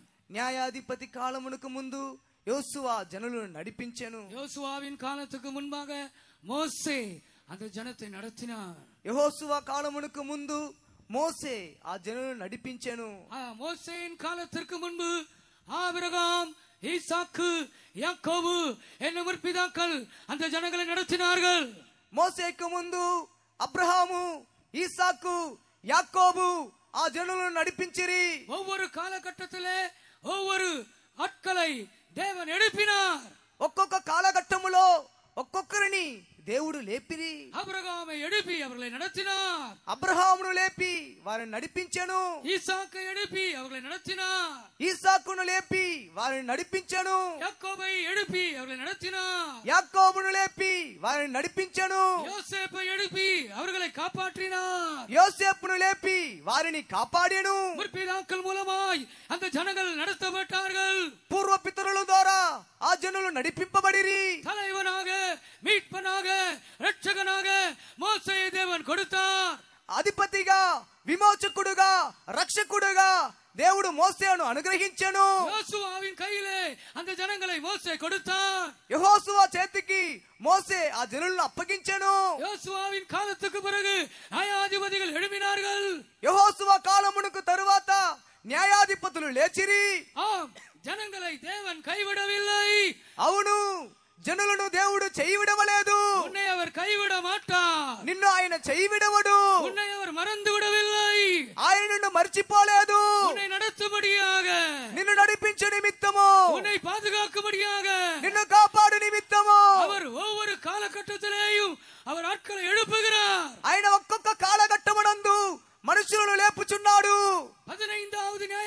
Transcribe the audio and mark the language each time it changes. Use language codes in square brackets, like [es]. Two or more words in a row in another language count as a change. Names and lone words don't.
[te] న్యాయాధిపతి కాలమునకు ముందు యోసువా జనులను నడిపించెను. [ta] யோசுவாவின் காலத்துக்கு முன்பாக மோசே அந்த ஜனத்தை நடத்தினான். [te] యెహోషువ కాలమునకు ముందు మోసే ఆ జనులను నడిపించెను. [ta] மோசேயின் காலத்திற்கு முன்பு ஆபிரகாம், ஈசாக்கு, யாக்கோபு என்னும் முற்பிதாக்கள் அந்த ஜனங்களை நடத்தினார்கள். [te] మోసేకు ముందు అబ్రహాము, ఈసాకు, యాకోబు ఆ జనులను నడిపించిరి. [ta] ஒவ்வொரு காலகட்டத்திலே ஒவ்வொரு ஆட்களை தேவன் எழுப்பினார். [te] ఒక్కొక్క కాలఘట్టములో ఒక్కొక్కరిని దేవుడు లేపిరి. [ta] ஆபிரகாமை எழுப்பி அவர்களை நடத்தினார். [te] అబ్రహామును లేపి వారిని నడిపించెను. [ta] ஈசாக்கை எழுப்பி அவர்களை நடத்தினார். [te] ఈసాకును లేపి వారిని నడిపించెను. [ta] யாக்கோபை எழுப்பி அவர்களை நடத்தினார். [te] యాకోబును లేపి వారిని నడిపించెను. [ta] யோசேப்பை எழுப்பி அவர்களை காப்பாற்றினார். [te] యోసేపును లేపి వారిని కాపాడెను. [ta] முற்பிதாக்கள் மூலமாய் அந்த ஜனங்கள் நடத்தப்பட்டார்கள். [te] పూర్వ పితరుల ద్వారా ఆ జనులు నడిపింపబడిరి. [ta] தலைவனாக, மீட்பனாக, ரட்சகனாக மோசேயை தேவன் கொடுத்தார். [te] అధిపతిగా, విమోచకుడుగా, రక్షకుడుగా దేవుడు మోసేను అనుగ్రహించెను. [ta] யோசுவாவின் கையிலே அந்த ஜனங்களை மோசே கொடுத்தார். [te] యెహోషువ చేతికి మోసే ఆ జనులను అప్పగించెను. [ta] யோசுவாவின் காலத்துக்கு பிறகு நியாயாதிபதிகள் எழுப்பினார்கள். [te] యెహోషువ కాలమునకు తరువాత న్యాయాధిపతులు లేచిరి. [ta] ஆம், ஜனங்களை தேவன் கைவிடவில்லை. [te] అవును, జనులను దేవుడు చెయ్యి విడవలేదు. [ta] உன்னை அவர் கைவிட மாட்டார். [te] నిన్ను ఆయన చెయ్యి విడవడు. [ta] உன்னை அவர் மறந்து விடவில்லை. [te] ఆయన నిన్ను మర్చిపోలేదు. [ta] உன்னை நடத்தும்படியாக, [te] నిన్ను నడిపించే నిమిత్తము, [ta] உன்னை பாதுகாக்கும்படியாக [te] నిన్ను కాపాడు నిమిత్తము [ta] அவர் ஒவ்வொரு காலகட்டத்திலேயும் அவர் ஆட்களை எழுப்புகிறார். [te] ఆయన ఒక్కొక్క కాలఘట్టమునందు మనుషులను లేపుచున్నాడు. [ta] 15வது